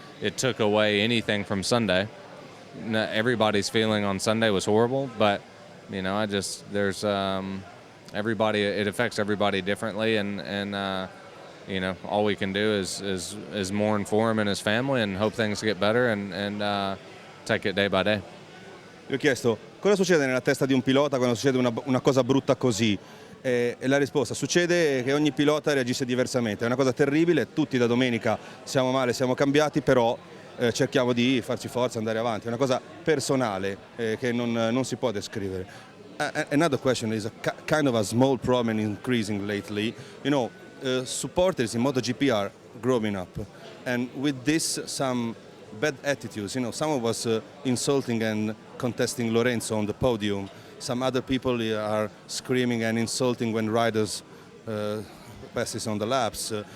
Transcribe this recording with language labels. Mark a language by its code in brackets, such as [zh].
[en] It took away anything from Sunday. Everybody's feeling on Sunday was horrible, but there's everybody. It affects everybody differently, and all we can do is mourn for him and his family and hope things get better and take it day by day. [it] Gli ho chiesto cosa succede nella testa di un pilota quando succede una cosa brutta così, e la risposta: succede che ogni pilota reagisce diversamente. È una cosa terribile, tutti da domenica siamo male, siamo cambiati, però cerchiamo di farci forza, andare avanti. È una cosa personale che non si può descrivere. [en] Another question is kind of a small problem increasing lately. Supporters in MotoGP are growing up, and with this some bad attitudes. Someone was insulting and contesting Lorenzo on the podium. Some other people are screaming and insulting when riders passes on the laps.